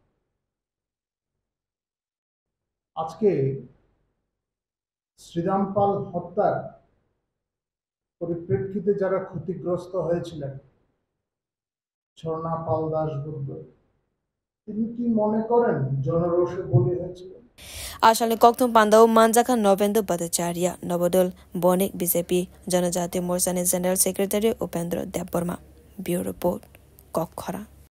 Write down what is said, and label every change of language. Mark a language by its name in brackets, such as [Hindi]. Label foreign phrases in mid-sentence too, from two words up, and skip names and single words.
[Bangla] আজকে শ্রীরামপাল হত্যার পরিপ্রেক্ষিতে যারা ক্ষতিগ্রস্ত হয়েছিলেন, ঝর্ণা পাল দাশগুপ্ত, তিনি কি মনে করেন জনরোষে বলি হয়েছিল? [Kok Borok] Ashalni Kokthum Pandau Manjaka Novendu Bhattacharya Nobodol Bonik BJP Janajati Morchani [English] General Secretary [Kok Borok] Upendra Debbarma. [English] Bureau Report [Kok Borok] Kokhara.